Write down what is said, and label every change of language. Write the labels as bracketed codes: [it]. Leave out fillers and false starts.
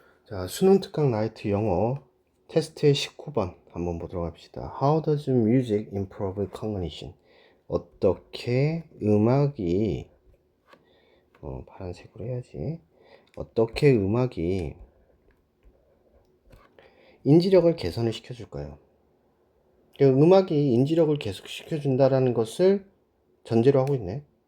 [ko] 자, 수능 특강 라이트 영어 테스트의 19번 한번 보도록 합시다. [en] How does music improve cognition? [ko] 어떻게 음악이 파란색으로 해야지. 어떻게 음악이 인지력을 개선을 시켜줄까요? 음악이 인지력을 계속 시켜준다라는 것을 전제로 하고 있네.